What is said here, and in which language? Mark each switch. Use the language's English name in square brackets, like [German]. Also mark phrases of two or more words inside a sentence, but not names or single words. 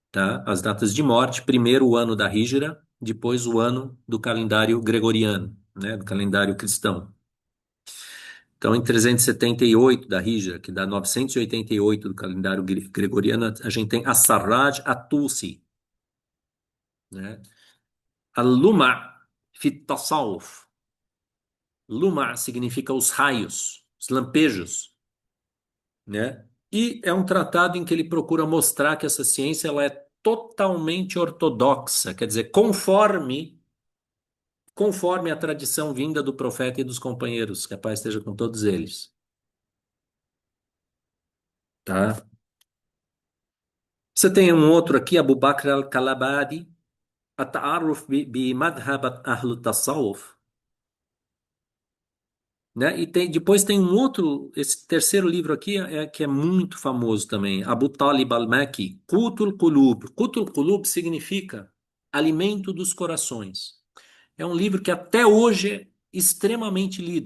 [Portuguese] As datas de morte, primeiro o ano da Híjra, depois o ano do calendário gregoriano, né, do calendário cristão. Então, em 378 da Hijra, que dá 988 do calendário gregoriano, a gente tem As-Sarraj At-Tusi, né? Al-Luma' fi Tasawuf. Luma significa os raios, os lampejos, né? E é um tratado em que ele procura mostrar que essa ciência ela é totalmente ortodoxa, quer dizer, conforme a tradição vinda do profeta e dos companheiros, que a paz esteja com todos eles, tá? Você tem um outro aqui, Abu Bakr al-Kalabadi, At-Ta'arruf bi Madhhab Ahl Tasawuf, né? E depois tem um outro, esse terceiro livro aqui que é muito famoso também, Abu Talib al-Makki, Qutul Qulub. Qutul Qulub significa alimento dos corações. É um livro que até hoje é extremamente lido.